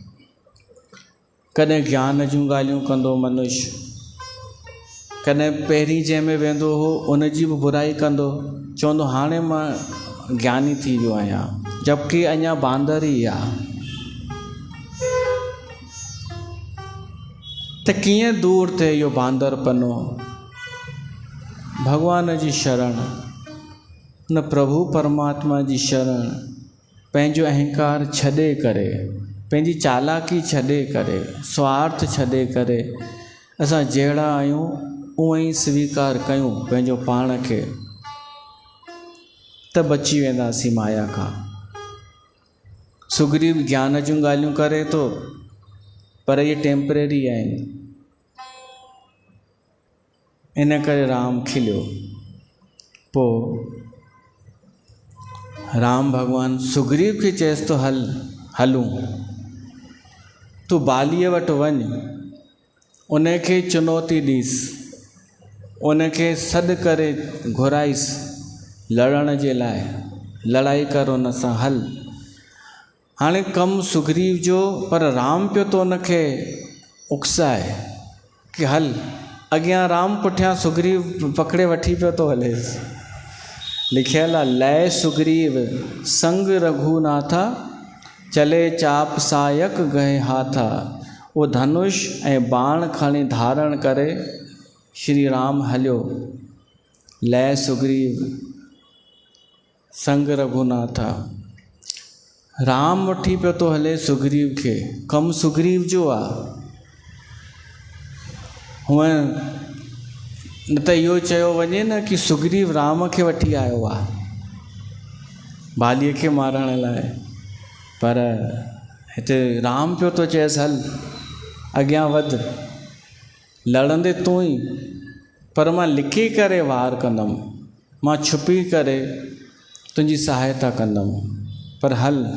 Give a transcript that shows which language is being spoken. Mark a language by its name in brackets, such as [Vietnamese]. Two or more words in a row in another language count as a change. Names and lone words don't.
[Sindhi] कॾहिं ज्ञान जूं ॻाल्हियूं कंदो मनुष्य, कॾहिं पहिरीं जंहिंमें वेंदो हो उन जी बि बुराई कंदो, चवंदो हाणे मां ज्ञानी थी वियो आहियां, जबकि अञा बांदर ई आहे। त कीअं दूरि थिए इहो बांदरपनो? भॻवान जी शरण, न प्रभु परमात्मा जी शरण, पंहिंजो अहंकार छॾे करे, पंहिंजी चालाकी छॾे करे, स्वार्थ छॾे करे, असां जहिड़ा आहियूं उअं ई स्वीकार कयूं पंहिंजो पाण खे, त बची वेंदासीं माया खां। सुग्रीव ज्ञान जूं ॻाल्हियूं करे थो, पर इहे टेम्परेरी आहिनि। इन करे राम खिलियो। पोइ राम भॻवानु सुग्रीव खे चएसि थो, हलूं, तूं बालीअ वटि वञ, उनखे चुनौती ॾीस, उनखे सॾु करे घुराइस लड़ण जे लाइ, लड़ाई कर उन सां, हल। हाणे कमु सुग्रीव जो, पर राम पियो तो उनखे उकसाए कि हल। अॻियां राम, पुठियां सुग्रीव पकड़े वठी पियो थो हलेसि। लिखियल आहे, [Awadhi] लय सुग्रीव संग रघुनाथा, चले चाप सायक गए हाथा। [Sindhi] वो धनुष ऐं बाण खणी धारण करे श्री राम हलियो। [Awadhi] लय सुग्रीव संग रघुनाथा, [Sindhi] राम वठी पियो थो हले सुग्रीव खे, कमु सुग्रीव जो आहे। हूअं न त इहो चयो वञे न कि सुग्रीव राम खे वठी आयो आहे बालीअ खे मारण लाइ, पर हिते राम पियो थो चएसि, हल अॻियां वधि, लड़ंदे तूं ई, पर मां लिकी करे वार कंदुमि, मां छुपी करे तुंहिंजी सहायता कंदुमि, पर हल।